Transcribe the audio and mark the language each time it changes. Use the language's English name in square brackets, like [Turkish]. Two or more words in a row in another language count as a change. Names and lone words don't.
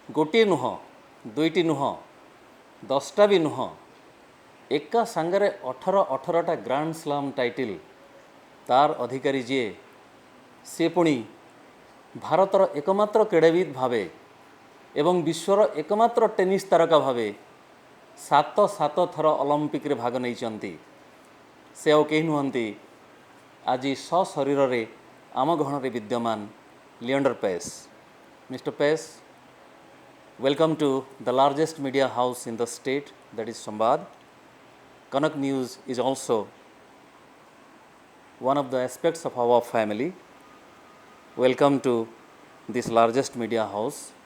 [Odia] ଗୋଟେ ନୁହେଁ ଦୁଇଟି ନୁହେଁ 10ଟା ଭି ନୁହେଁ ଏକା ସାଙ୍ଗରେ 18ଟା [English] Grand Slam title [Odia] ତାର ଅଧିକାରୀ ଯିଏ ସେ ପୁଣି ଭାରତର ଏକମାତ୍ର କ୍ରୀଡ଼ାବିତ ଭାବେ ଏବଂ ବିଶ୍ୱର ଏକମାତ୍ର ଟେନିସ ତାରକା ଭାବେ ସାତ ସାତ ଥର ଅଲିମ୍ପିକ ରେ ଭାଗ ନେଇ ସେ ଆଉ କେହି ନୁହନ୍ତି ଆଜି ସଶରୀରରେ ଆମ ଗହଣରେ ବିଦ୍ୟମାନ ଲିଏଣ୍ଡର ପେସ। [English] मिस्टर पेस, welcome to the largest media house in the state, that is Sambad. Kanak News is also one of the aspects of our family. Welcome to this largest media house.